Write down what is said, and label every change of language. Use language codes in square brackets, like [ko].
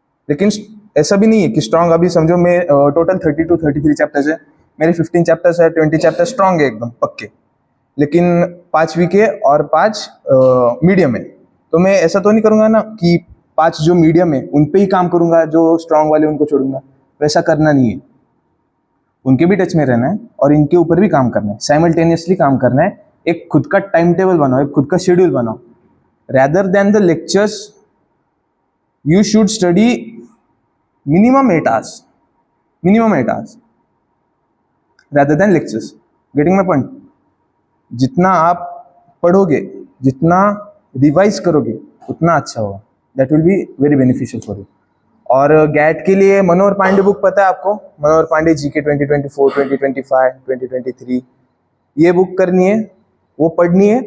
[hi] लेकिन ऐसा भी नहीं है कि स्ट्रॉन्ग, अभी समझो मैं टोटल 32 33 चैप्टर्स है, मेरे 15 चैप्टर्स है, 20 चैप्टर स्ट्रॉन्ग है एकदम पक्के, लेकिन 5 वीक है और 5 मीडियम है। तो मैं ऐसा तो नहीं करूँगा ना कि 5 जो मीडियम है उन पे ही काम करूँगा, जो स्ट्रॉन्ग वाले उनको छोड़ूंगा। वैसा करना नहीं है, उनके भी टच में रहना है और इनके ऊपर भी काम करना है, साइमल्टेनियसली काम करना है। एक खुद का टाइम टेबल बनाओ, एक खुद का शेड्यूल बनाओ। [en] rather than the lectures, you should study minimum 8 hours rather than lectures. Getting my point? [hi] जितना आप पढ़ोगे, जितना रिवाइज करोगे उतना अच्छा होगा। [en] That will be very beneficial for you. [hi] और गैट के लिए मनोहर पांडे बुक पता है आपको? मनोहर पांडे जीके 2024, 2025, 2023, ये बुक करनी है, वो पढ़नी है।